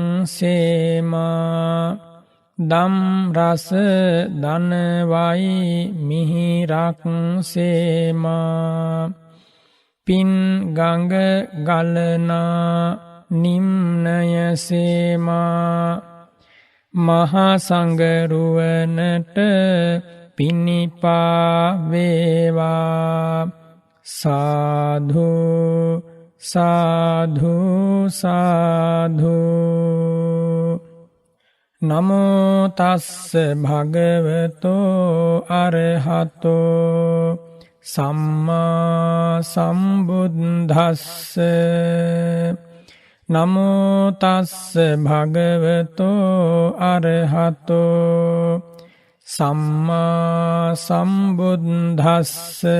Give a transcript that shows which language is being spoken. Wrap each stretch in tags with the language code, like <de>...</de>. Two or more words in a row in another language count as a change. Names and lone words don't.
<si>සේමා දම් රස දනවයි මිහිරක් සේමා පින් ගඟ ගලනා නිම්නය සේමා මහා සංගරුවනට පිනිපා වේවා සාධු</si> <pi>සාධු සාධු නමෝ තස්ස භගවතෝ අරහතෝ සම්මා සම්බුද්දස්ස. නමෝ තස්ස භගවතෝ අරහතෝ සම්මා සම්බුද්දස්ස.</pi>